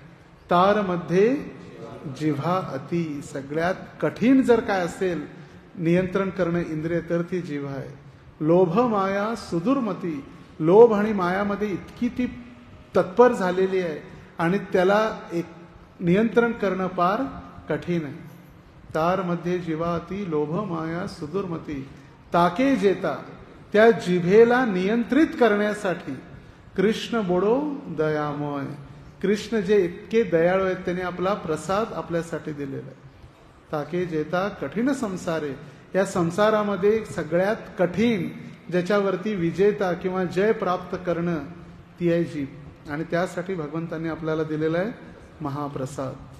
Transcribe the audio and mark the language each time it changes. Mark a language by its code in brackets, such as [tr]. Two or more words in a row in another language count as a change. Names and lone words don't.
[bn] তার মধ্যে জিহ্বা অতি, [mr] सगळ्यात कठीण जर काय असेल नियंत्रण करणे इंद्रिय तर ती जिव्हा आहे. [bn] লোভ মায়া সুদুর্মতি, [mr] लोभ आणि मायामध्ये इतकी ती तत्पर झालेली आहे आणि त्याला एक नियंत्रण करणं फार कठीण आहे. [bn] তার মধ্যে জিহ্বা অতি, লোভ মায়া সুদুর্মতি, তাকে জেতা, [mr] त्या जिभेला नियंत्रित करण्यासाठी [bn] কৃষ্ণ বড় দয়াময়, [mr] कृष्ण जे इतके दयाळू आहेत त्यांनी आपला प्रसाद आपल्यासाठी दिलेला आहे. [bn] তাকে জেতা কঠিন সংসারে, [mr] या संसारामध्ये सगळ्यात कठीण ज्याच्यावरती विजेता किंवा जय प्राप्त करणं ती आहे जीभ. आणि त्यासाठी भगवंतांनी आपल्याला दिलेला आहे महाप्रसाद.